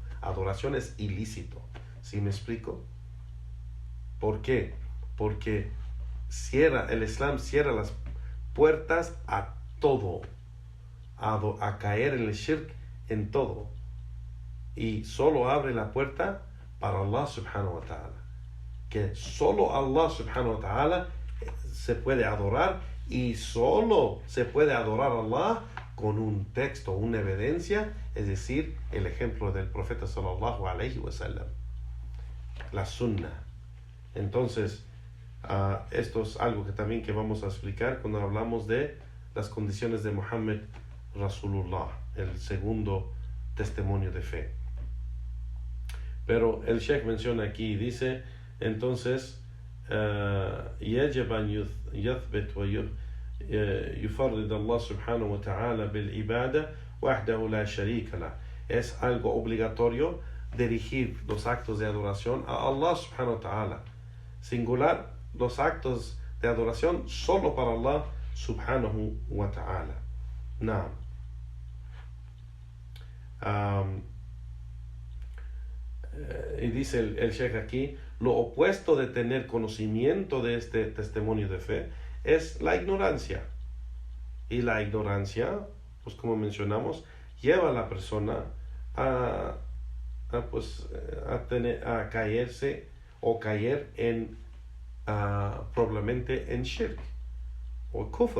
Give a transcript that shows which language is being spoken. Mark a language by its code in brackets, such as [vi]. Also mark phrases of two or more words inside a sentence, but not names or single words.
[es] Adoración es ilícito. ¿Sí me explico? ¿Por qué? Porque el Islam cierra las puertas a todo, a caer en el shirk en todo, y solo abre la puerta para Allah [ar] سبحانه وتعالى, [es] que solo Allah [ar] سبحانه وتعالى [es] se puede adorar, y solo se puede adorar a Allah con un texto, una evidencia, es decir, el ejemplo del profeta [ar] صلى الله عليه وسلم, [es] la sunna. Entonces, esto es algo que también que vamos a explicar cuando hablamos de las condiciones de [ar] محمد رسول الله, [es] el segundo testimonio de fe. Pero el Sheikh menciona aquí, dice, entonces, [ar] يجب أن يثبت ويفرد الله سبحانه وتعالى بالعبادة وحده لا شريك له. [es] Es algo obligatorio dirigir los actos de adoración a Allah [ar] سبحانه وتعالى, [es] singular los actos de adoración solo para Allah [ar] سبحانه وتعالى. [es] Naam. Y dice el Sheikh aquí, lo opuesto de tener conocimiento de este testimonio de fe es la ignorancia. Y la ignorancia, pues como mencionamos, lleva a la persona a caerse o caer en probablemente en shirk o kufr.